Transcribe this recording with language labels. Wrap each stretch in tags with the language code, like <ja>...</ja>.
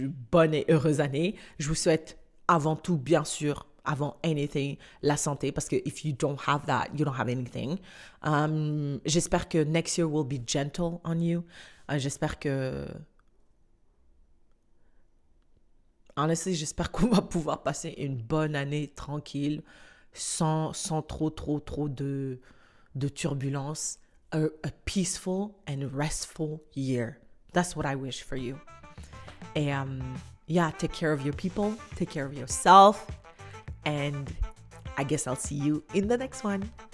<fr>Bonne et heureuse année. Je vous souhaite avant tout, bien sûr, avant</fr> <en>anything,</en> <fr>la santé. Parce que</fr> <en>if you don't have that, you don't have anything.</en> <fr>J'espère que</fr> <en>next year will be gentle on you. J'espère que... Honestly,</en> <fr>j'espère qu'on va pouvoir passer une bonne année tranquille, sans trop de turbulences.</fr> <en>A peaceful and restful year. That's what I wish for you. And yeah, take care of your people, take care of yourself, and I guess I'll see you in the next one.</en>